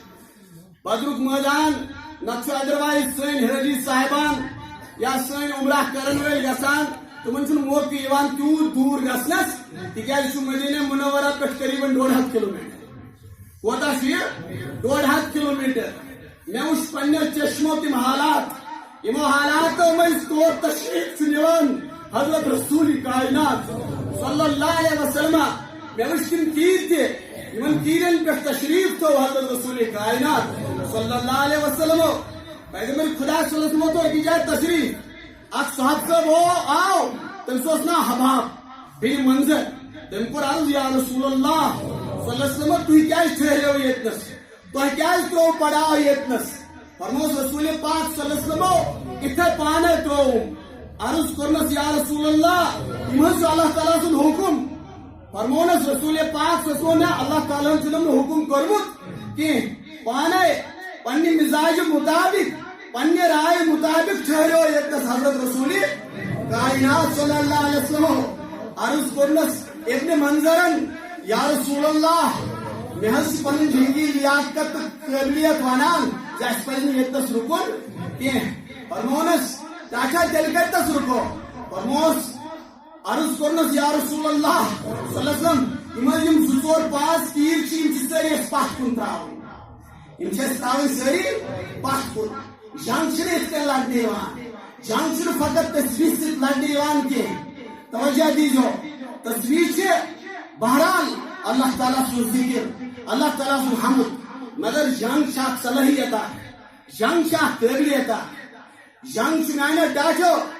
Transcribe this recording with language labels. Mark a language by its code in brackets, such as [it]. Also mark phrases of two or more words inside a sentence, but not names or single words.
[ks] بدرُک مٲدان نتہٕ چھُ ادروائز سٲنۍ حٲجی صاحبان یا سٲنۍ عمرہ کرن وٲلۍ گژھان تمن چھُنہٕ موقع یِوان تیوٗت دوٗر گژھنس تِکیازِ چھُ مدینہ منورہ پٮ۪ٹھ قریباً 150 کلومیٹر کوتاہ چھُ یہِ 150 کلومیٹر مےٚ وٕچھ پننیو چشمو تِم حالات یِمو حالاتو منٛز تور تشریف چھُ نِوان حضرت رسول کائنات [ar] صلی اللہ علیہ وسلم [ks] مےٚ وٕچھ تِم تیٖر تہِ یِمن تیٖرن پٮ۪ٹھ تشریف تھوٚو حضرت رسول کائنات صلی [ar] اللہ علیہ وسلم [ks] پیغمبر خدا [ar] صلی اللہ علیہ وسلم [ks] تھوٚو أکِس جایہِ تشریف اکھ صحابہ صٲب آو تٔمِس اوس ناو حباب بن منظر تٔمۍ کوٚر عرض [ar] یا رسول اللہ صلی اللہ علیہ وسلم [ks] تُہۍ کیازِ ٹھہریو ییٚتنس تۄہہِ کیازِ ترٛوو پڑاو ییٚتنس فرموس رسول پاک [ar] صلی اللہ علیہ وسلم [ks] اِتھے پانے ترٛووُم عرض کوٚرنس [ar] یا رسول اللہ [ks] یِم حظ چھُ اللہ تعالیٰ سُنٛد حُکم فرمونس رسول پاک [ar] صلی اللہ علیہ وسلم [ks] نے اللہ تعالیٰ چھُنم نہٕ حُکم کوٚرمُت کینٛہہ پانے پننہِ مزاجہِ مطابق پننہِ رائے مطابق ٹھہریو ییٚتنس حضرت رسول کائنات [ar] صلی اللہ علیہ وسلم [ks] عرض کوٚرنس ابن منظرن [ar] یا رسول اللہ [ks] مےٚ حظ چھِ پنٕنۍ جنگی لیاقت تہٕ قٲبلیت ونان زِ اَسہِ پزِ نہٕ ییٚتنس رُکُن کینٛہہ فرمونس کیٛاہ چھا تیٚلہِ کتٮ۪س رُکو فرموس عرض کوٚرنس [ar] یا رسول اللہ صلی اللہ علیہ وسلم [ks] یِم حظ یِم 2-4-5 تیٖر چھِ یِم چھِ سٲری اَسہِ پتھ کُن تراوٕنۍ یِم چھِ اَسہِ تراوٕنۍ سٲری پتھ کُن جنگ چھِنہٕ یِتھ کٔنۍ لڑنہٕ یِوان جنگ چھُنہٕ فقط تسبیح سۭتۍ لڑنہٕ یِوان کینٛہہ توجہ دیٖزیو تسبیح چھِ بہرحال اللہ تعالیٰ سُنٛد ذکر اللہ تعالیٰ سُنٛد حمد مگر جنگ چھِ اکھ صلٲحیت اکھ جنگ چھِ اکھ قٲبلیت اکھ جنگ چھُ میانیو ڈاٹھیو